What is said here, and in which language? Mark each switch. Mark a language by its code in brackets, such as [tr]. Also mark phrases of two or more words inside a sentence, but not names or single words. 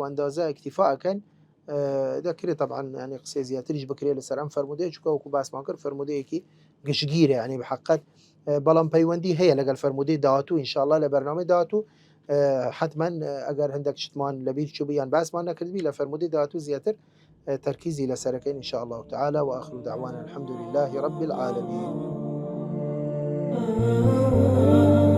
[ckb] ئەندازە ئیکتیفاکەن دەکرێت طبعاً ینی قسەی زیاتریش بکرێت لەسەر ئەم فەرمودەیە چونکە وەکو باسمان کرد فەرمودەیەکی گشتگیرە ینی بەحەقەت بەڵام پەیوەندی هەیە لەگەڵ فەرمودەی داهاتوو ئینشاءڵڵا لە بەرنامەی داهاتوو حتمما ئەگەر هەندێک شتمان لەبیر چوو بیان باسمان نەکردبی لە فەرمودەی داهاتوو زیاتر تركيزي لسركين [ar] إن شاء الله تعالى وآخر دعوانا الحمد لله رب العالمين.